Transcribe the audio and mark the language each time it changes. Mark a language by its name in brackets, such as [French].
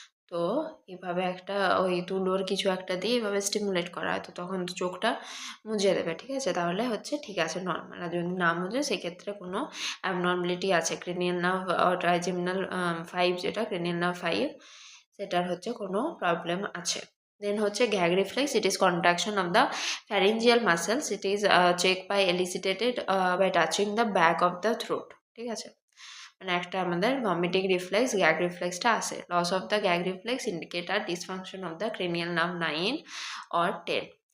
[Bangla] তো এভাবে একটা ওই তুলোর কিছু একটা দিয়ে এভাবে স্টিমুলেট করা হয়, তো তখন চোখটা মুজে দেবে, ঠিক আছে, তাহলে হচ্ছে ঠিক আছে নর্মাল। আর যদি না মুজে সেক্ষেত্রে কোনো অ্যাবনর্মালিটি আছে, ক্রেনিয়াল নার্ভ ট্রাইজেমিনাল 5, যেটা ক্রেনিয়াল নার্ভ 5 সেটার হচ্ছে কোনো প্রবলেম আছে। [English] Then হচ্ছে gag reflex, it is contraction of the pharyngeal muscles, it is checked by elicited by touching the back of the throat, [Bangla] ঠিক আছে। মানে একটা আমাদের ভমিটিং রিফ্লেক্স গ্যাগ রিফ্লেক্সটা আসে। Loss of the gag reflex indicate আর dysfunction of the cranial nerve [English] 9 or 10.